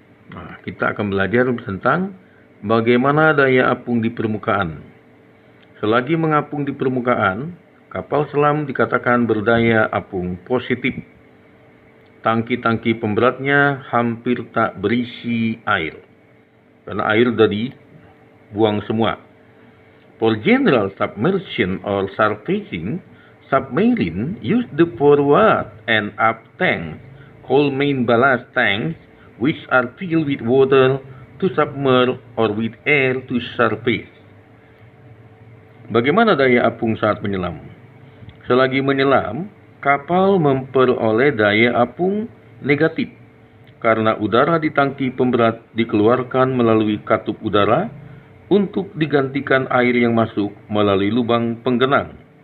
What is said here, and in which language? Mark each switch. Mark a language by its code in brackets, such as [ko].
[id] Nah, kita akan belajar tentang bagaimana daya apung di permukaan. Selagi mengapung di permukaan, kapal selam dikatakan berdaya apung positif. Tangki-tangki pemberatnya hampir tak berisi air, karena air sudah dibuang semua. [en] For general submersion or surfacing, submarine use the forward and aft tanks, called main ballast tanks, which are filled with water to submerge or with air to surface. [id] Bagaimana daya apung saat menyelam? Selagi menyelam, kapal memperoleh daya apung negatif karena udara di tangki pemberat dikeluarkan melalui katup udara untuk digantikan air yang masuk melalui lubang penggenang.